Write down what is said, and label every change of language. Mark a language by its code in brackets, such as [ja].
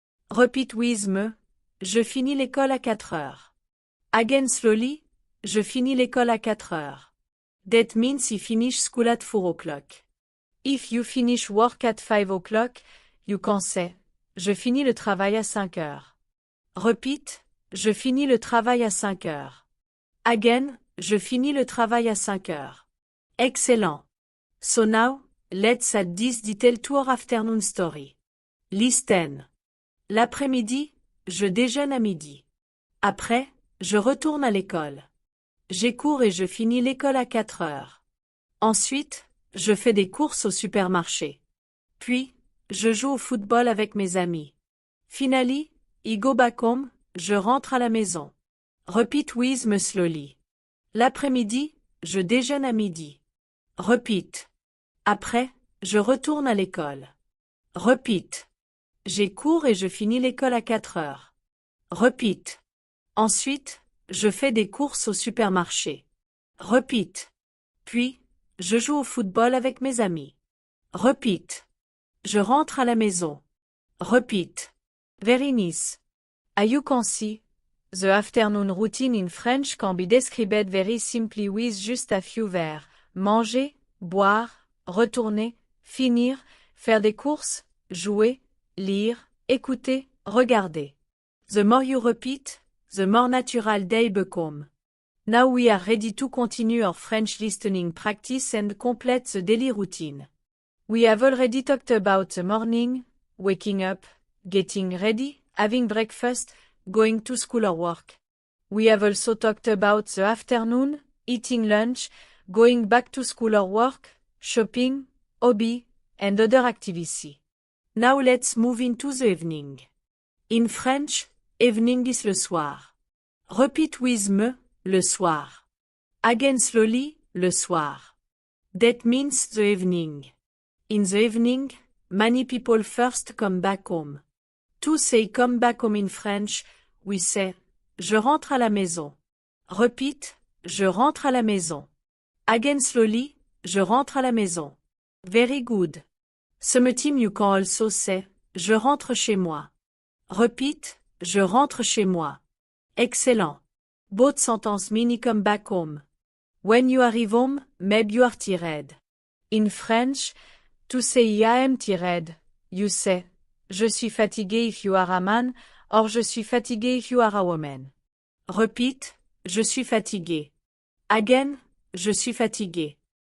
[en] Repeat with me, [fr] je finis l'école à 4 heures. [en] Again slowly, [fr] je finis l'école à 4 heures. [en] That means you finish school at 4 o'clock. If you finish work at 5 o'clock, you can say, [fr] je finis le travail à 5 heures. [en] Repeat, [fr] je finis le travail à 5 heures. [en] Again, [fr] je finis le travail à 5 heures. [en] Excellent. So now, let's add this detail to our afternoon story. Listen. [fr] L'après-midi, je déjeune à midi. Après, je retourne à l'école. J'ai cours et je finis l'école à 4 heures. Ensuite, je fais des courses au supermarché. Puis, je joue au football avec mes amis. [en] Finally, I go back home, [fr] je rentre à la maison. [en] Repeat with me slowly. [fr] L'après-midi, je déjeune à midi. [en] Repeat. [fr] Après, je retourne à l'école. [en] Repeat. [fr] J'ai cours et je finis l'école à 4 heures. [en] Repeat. [fr] Ensuite, je fais des courses au supermarché. [en] Repeat. [fr] Puis, je joue au football avec mes amis. [en] Repeat. [fr] Je rentre à la maison. Repeat. [en] Very nice. As you can see, the afternoon routine in French can be described very simply with just a few verbs. [fr] Manger, boire, retourner, finir, faire des courses, jouer, lire, écouter, regarder. [en] The more you repeat, the more natural they become. Now we are ready to continue our French listening practice and complete the daily routine. We have already talked about the morning, waking up, getting ready, having breakfast, going to school or work. We have also talked about the afternoon, eating lunch, going back to school or work, shopping, hobby, and other activity. Now let's move into the evening. In French, evening is le soir. Repeat with me, [fr] le soir. [en] Again slowly, le soir. That means the evening. In the evening, many people first come back home. To say come back home in French, we say, [fr] je rentre à la maison. [en] Repeat, [fr] je rentre à la maison. [en] Again slowly, [fr] je rentre à la maison. [en] Very good. Sometimes you can also say, [fr] je rentre chez moi. [en] Repeat, [fr] je rentre chez moi. [en] Excellent. Both sentences mean come back home. When you arrive home, maybe you are tired. In French, to say I am tired, you say, [fr] je suis fatigué [en] if you are a man, or je suis fatigué if you are a woman. Repeat, [fr] je suis fatigué. [en] Again, [fr] je suis fatigué.